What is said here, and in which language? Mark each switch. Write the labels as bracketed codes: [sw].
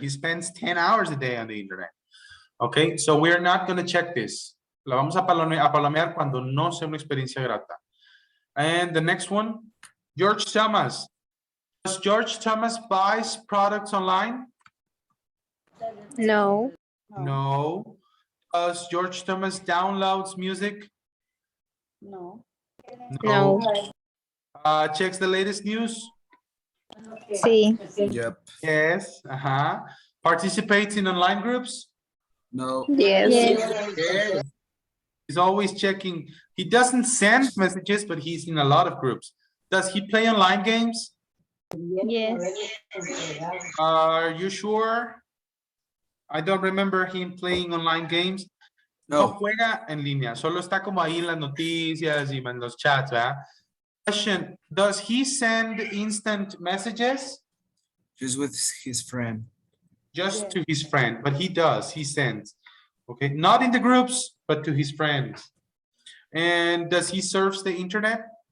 [en] He spends 10 hours a day on the internet. Okay, so we're not going to check this. [es] La vamos a palomear cuando no sea una experiencia grata. [en] And the next one, George Thomas. Does George Thomas buys products online? No. No. Does George Thomas downloads music? No. No. Checks the latest news? [es] Sí. [en] Yep. Yes. Participates in online groups? No. Yes. Yes. He's always checking. He doesn't send messages, but he's in a lot of groups. Does he play online games? Yes. Are you sure? I don't remember him playing online games. No No. [es] juega en línea, solo está como ahí en las noticias y en los chats, ¿verdad? [en] Question, does he send instant messages? Just with his friend. Just to his friend, but he does, he sends. Okay, not in the groups, but to his friends. And does he surf the internet?